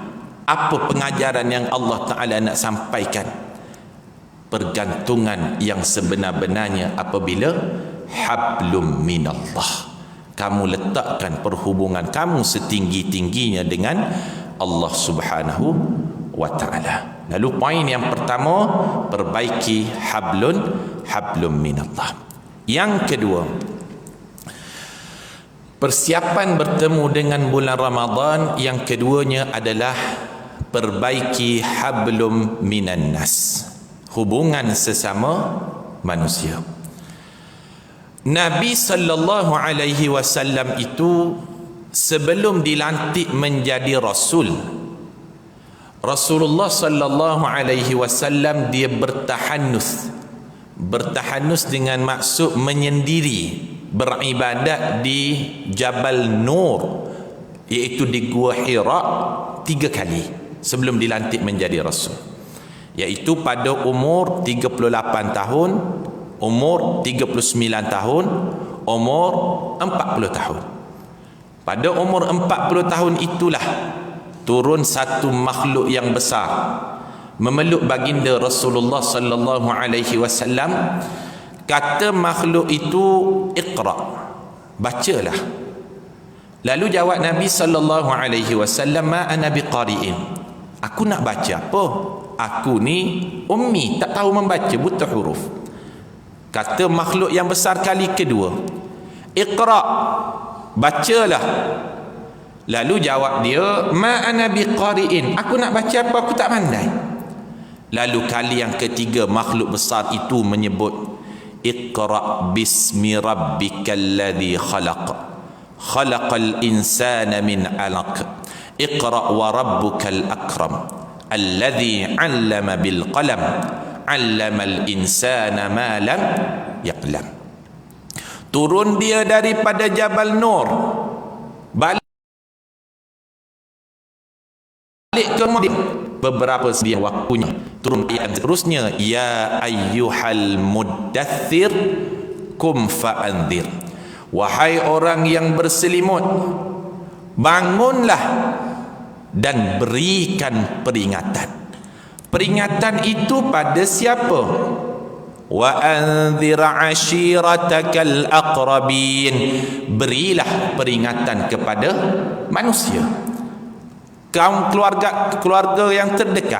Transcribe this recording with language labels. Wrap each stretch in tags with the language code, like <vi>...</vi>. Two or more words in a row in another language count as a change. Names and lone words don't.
<ms>Apa pengajaran yang Allah Ta'ala nak sampaikan? Pergantungan yang sebenar-benarnya apabila</ms> <ar>حبل من الله,</ar> <ms>kamu letakkan perhubungan kamu setinggi-tingginya dengan Allah</ms> <ar>سبحانه وتعالى.</ar> <ms>Lalu poin yang pertama, perbaiki</ms> <ar>حبل من الله.</ar> <ms>Yang kedua, persiapan bertemu dengan bulan Ramadan yang keduanya adalah perbaiki</ms> <ar>حبل من الناس,</ar> <ms>hubungan sesama manusia. Nabi</ms> <ar>صلى الله عليه وسلم</ar> <ms>itu sebelum dilantik menjadi rasul, Rasulullah</ms> <ar>صلى الله عليه وسلم</ar> <ms>dia bertahanus dengan maksud menyendiri, beribadat di Jabal Nur, iaitu di Gua Hira 3 kali sebelum dilantik menjadi rasul, iaitu pada umur 38 tahun, umur 39 tahun, umur 40 tahun. Pada umur 40 tahun itulah turun satu makhluk yang besar memeluk baginda Rasulullah</ms> <ar>صلى الله عليه وسلم.</ar> <ms>Kata makhluk itu, Iqra, bacalah. Lalu jawab Nabi</ms> <ar>صلى الله عليه وسلم ما أنا بقارئ,</ar> <ms>aku nak baca apa? Aku ni ummi, tak tahu membaca, buta huruf. Kata makhluk yang besar kali kedua, Iqra, bacalah. Lalu jawab dia,</ms> <ar>ما أنا بقارئ,</ar> <ms>aku nak baca apa? Aku tak pandai. Lalu kali yang ketiga makhluk besar itu menyebut,</ms> <ar>اقرأ باسم ربك الذي خلق خلق الإنسان من علق اقرأ وربك الأكرم الذي علم بالقلم علم الإنسان ما لم يعلم.</ar> <ms>Turun dia daripada Jabal Nur, balik ke Madinah beberapa sebiang waktunya. Turun ayat seterusnya,</ms> <ar>يا أيها المدثر قم فأنذر,</ar> <ms>wahai orang yang berselimut, bangunlah dan berikan peringatan. Peringatan itu pada siapa?</ms> <ar>وأنذر عشيرتك الأقربين,</ar> <ms>berilah peringatan kepada manusia, kaum keluarga yang terdekat.</ms>